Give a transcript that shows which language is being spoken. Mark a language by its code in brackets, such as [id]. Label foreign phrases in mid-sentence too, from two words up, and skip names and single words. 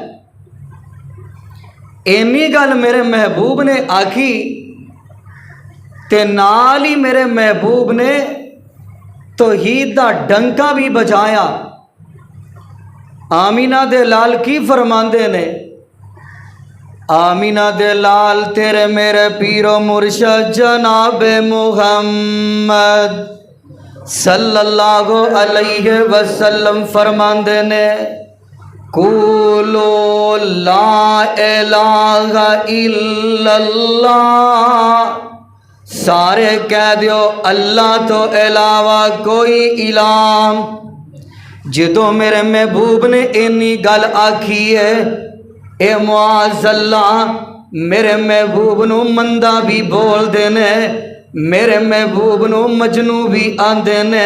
[pa] ਇੰਨੀ ਗਲ ਮੇਰੇ ਮਹਿਬੂਬ ਨੇ ਆਖੀ ਤੇ ਨਾਲ ਹੀ ਮੇਰੇ ਮਹਿਬੂਬ ਨੇ ਤੌਹੀਦ ਦਾ ਡੰਕਾ ਭੀ ਬਜਾਇਆ। ਆਮੀਨਾ ਦੇ ਲਾਲ ਕੀ ਫ਼ਰਮਾਂਦੇ ਨੇ, ਆਮੀਨਾ ਦੇ ਲਾਲ ਤੇਰੇ ਮੇਰੇ ਪੀਰੋ ਮੁਰਸ਼ਦ ਜਨਾਬੇ ਮੁਹੰਮਦ [ar] صلى الله عليه وسلم [pa] ਫ਼ਰਮਾਂਦੇ ਨੇ, [ar] قولوا لا إله إلا الله, [pa] ਸਾਰੇ ਕਹ ਦਿਓ ਅੱਲਾਹ ਤੋ ਅਲਾਵਾ ਕੋਈ ਇਲਾਮ। ਜਦੋਂ ਮੇਰੇ ਮਹਿਬੂਬ ਨੇ ਇੰਨੀ ਗਲ ਆਖੀ ਹੈ, ਏ ਮੁਆਜ਼ੱਲਾ, ਮੇਰੇ ਮਹਿਬੂਬ ਨੂ ਮੰਦਾ ਭੀ ਬੋਲ ਦੇਣੇ, ਮੇਰੇ ਮਹਿਬੂਬ ਨੂ ਮਜਨੂ ਭੀ ਆਂਦੇ ਨੇ।